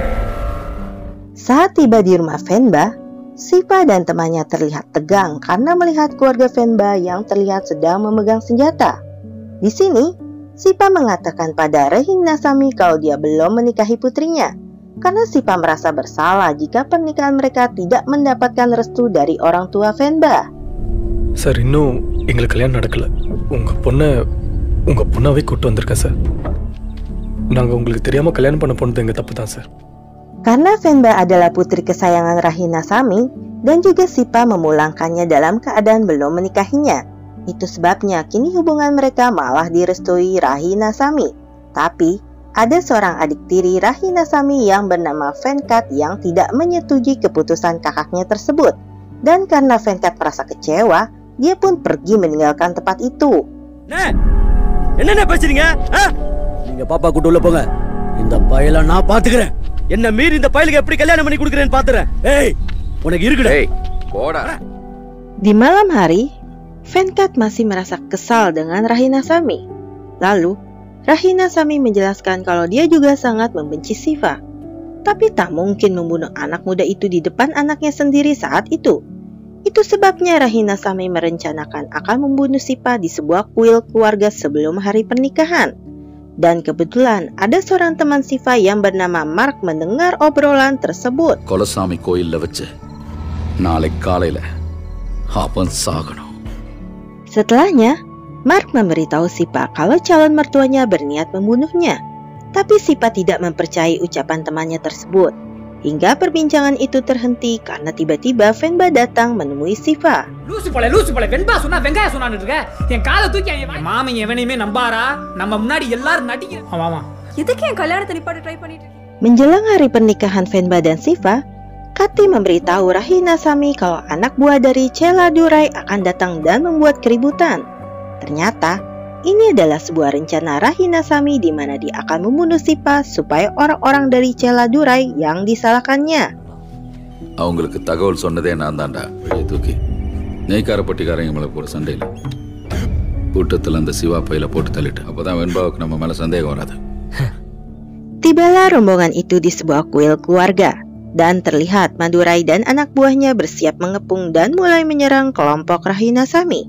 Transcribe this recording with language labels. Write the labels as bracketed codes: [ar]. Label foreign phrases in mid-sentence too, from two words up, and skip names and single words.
[id] Saat tiba di rumah Venba, Siva dan temannya terlihat tegang karena melihat keluarga Venba yang terlihat sedang memegang senjata. Di sini, Siva mengatakan pada Rahinasami kalau dia belum menikahi putrinya, karena Siva merasa bersalah jika pernikahan mereka tidak mendapatkan restu dari orang tua Venba. [ta] சார் இன்னும் எங்களுக்கு கல்யாணம் நடக்கல. உங்க பொண்ணாவே கூட்டு வந்திருக்கேன் சார். நாங்கள் உங்களுக்கு தெரியாமல் கல்யாணம் பண்ண போனது எங்கள் தப்பு தான் சார். [id] Karena Venba adalah putri kesayangan Rahinasami dan juga Siva memulangkannya dalam keadaan belum menikahinya. Itu sebabnya kini hubungan mereka malah direstui Rahinasami. Tapi ada seorang adik tiri Rahinasami yang bernama Venkat yang tidak menyetujui keputusan kakaknya tersebut. Dan karena Venkat merasa kecewa, dia pun pergi meninggalkan tempat itu. [ta] என்ன பேசுறீங்க? நீங்க பாப்பா கூட்டு உள்ள போங்க. இந்த பயல நான் பாத்துக்கிறேன். என்ன மீறி இந்த பயலுக்கு எப்படி கல்யாணம் பண்ணி கொடுக்கறேன்னு பாத்துறேன். ஏய், உனக்கு இருக்குடா. Hey, போடா. [id] Di malam hari, Venkat masih merasa kesal dengan Rahinasami. Lalu, Rahinasami menjelaskan kalau dia juga sangat membenci Siva. Tapi tak mungkin membunuh anak muda itu di depan anaknya sendiri saat itu. Itu sebabnya Rahinasami merencanakan akan membunuh Siva di sebuah kuil keluarga sebelum hari pernikahan. Dan kebetulan ada seorang teman Siva yang bernama Mark mendengar obrolan tersebut. [ta] கொலசாமி கோயில்ல வச்சு நாளைக்கு காலையில அவன் சாகணும். [id] Setelahnya, Mark memberitahu Siva kalau calon mertuanya berniat membunuhnya. Tapi Siva tidak mempercayai ucapan temannya tersebut. Hingga perbincangan itu terhenti karena tiba-tiba Venba datang menemui Siva. [ta] லூசு போல வெண்பா சொன்னா வெங்காயம் சொன்னான்னு இருக்க. என் காலை தூக்கி என் மாமன் எவனையுமே நம்பாரா? நம்ம முன்னாடி எல்லாரும் நடிக்க. ஆமா. எதுக்கு என் கல்யாணத்தை நிப்பாட்ட ட்ரை பண்ணிட்டு இருக்கீங்க? [id] Menjelang hari pernikahan Venba dan Siva, Kati memberitahu Rahinasami kalau anak buah dari Celadurai akan datang dan membuat keributan. Ternyata, ini adalah sebuah rencana Rahinasami di mana dia akan membunuh Siva supaya orang-orang dari Celadurai yang disalahkannya. [ta] அவங்களுக்கு தகவல் சொன்னதே நான் தான்டா. வெளியே தூக்கி நெய்க்காரப்பட்டிக்காரங்க மேலே போகிற சண்டையில் கூட்டத்தில் அந்த சிவா பையில போட்டு தள்ளிட்டு அப்போதான் வெண்பாவுக்கு நம்ம மேலே சந்தேகம் வராது. [id] Tibalah rombongan itu di sebuah kuil keluarga. Dan terlihat Madurai dan anak buahnya bersiap mengepung dan mulai menyerang kelompok Rahinasami.